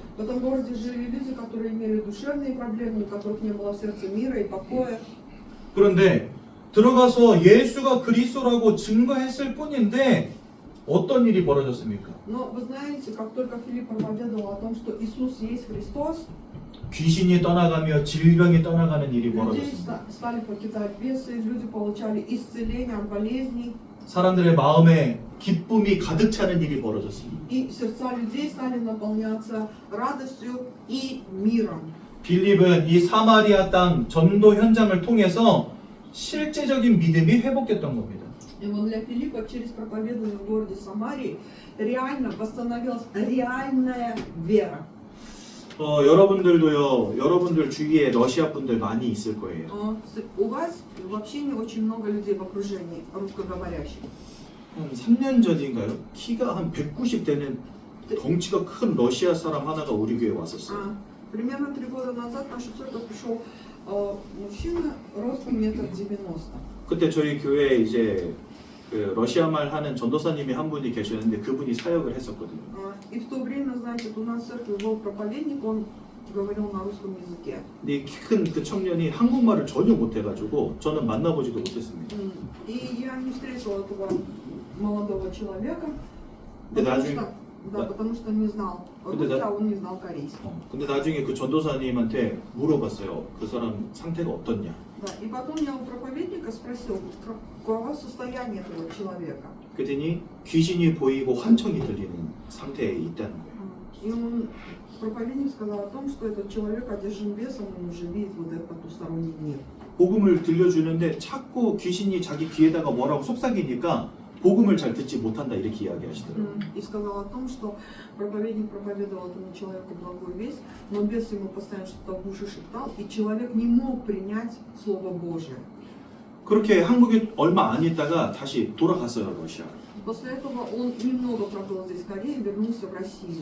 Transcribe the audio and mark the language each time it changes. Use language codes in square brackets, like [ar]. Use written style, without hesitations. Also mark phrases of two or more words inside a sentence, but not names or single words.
[ru] В этом городе жили люди, которые имели душевные проблемы, у которых не было в сердце мира и покоя. [ko] 그런데 들어가서 예수가 그리스도라고 증거했을 뿐인데 어떤 일이 벌어졌습니까? [ru] Но вы знаете, как только Филипп проповедовал о том, что Иисус есть Христос, [ko] 귀신이 떠나가며 질병이 떠나가는 일이 [ru] люди [ko] 벌어졌습니다. [ru] стали покидать бесы, люди получали исцеление от болезней, [ko] 사람들의 마음에 기쁨이 가득 차는 일이 벌어졌습니다. [ru] и сердца людей стали наполняться радостью и миром. [ko] 빌립은 이 사마리아 땅 전도 현장을 통해서 실제적인 믿음이 회복됐던 겁니다. [ru] И вот для Филиппа через проповедование в городе Самарии реально восстановилась реальная вера. [ko] 여러분들 주위에 러시아 분들 많이 있을 거예요. [ru] У вас в общении очень много людей в окружении русскоговорящих. [ko] 한 3년 전인가요? 키가 한 190 되는 덩치가 큰 러시아 사람 하나가 우리 교회에 왔었어요. [ru] Примерно 3 года назад в нашу церковь пришел мужчина ростом 1,90 м. [ko] 그때 저희 교회에 이제 그 러시아 말 하는 전도사님이 한 분이 계셨는데 그분이 사역을 했었거든요. [ru] И в то время, значит, у нас в церкви был проповедник, он говорил на русском языке. [ko] 근데 키 큰 그 청년이 한국말을 전혀 못해가지고 저는 만나보지도 못했습니다. [ru] И я не встретила этого молодого человека, [ko] 근데 [ru] потому [ko] 나중에 [ru] что, да, потому что не знал русский, а он не знал корейский. [ko] 근데 나중에 그 전도사님한테 물어봤어요. 그 사람 상태가 어떻냐? [ru] Да, и потом я у проповедника спросил, каково состояние этого человека. [ko] 그랬더니 귀신이 보이고 환청이 들리는 상태에 있다는 거예요. [ru] И он, проповедник сказал о том, что этот человек одержим бесом, он уже видит вот этот потусторонний мир. [ko] 복음을 들려주는데 자꾸 귀신이 자기 귀에다가 뭐라고 속삭이니까 복음을 잘 듣지 못한다 이렇게 이야기하시더라고요. [ru] И сказал о том, что проповедник проповедовал этому человеку благую весть, но бес ему постоянно что-то в уши шептал, и человек не мог принять Слово Божие. [ko] 그렇게 한국에 얼마 안 있다가 다시 돌아갔어요 러시아. [ru] После этого он немного пробыл здесь, в Корее, и вернулся в Россию.